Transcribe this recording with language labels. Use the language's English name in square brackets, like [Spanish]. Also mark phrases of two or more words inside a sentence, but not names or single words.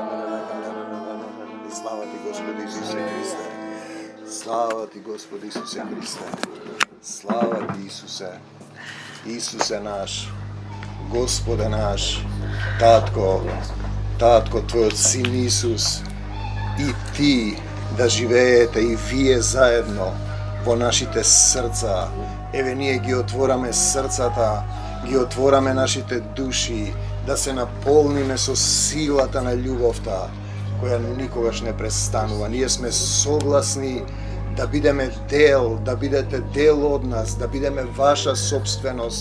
[Macedonian] Слава ти, Господ Исусе Христе. Слава ти, Господ Исусе Христе. Слава ти, Исусе. Исусе наш, Господе наш, Татко твој Син Исус и ти да живеете и вие заедно во нашите срца. Еве ние ги отвораме срцата, ги отвораме нашите души, да се наполниме со силата на љубовта, која никогаш не престанува. Ние сме согласни да бидеме дел, да бидете дел од нас, да бидеме ваша собственост.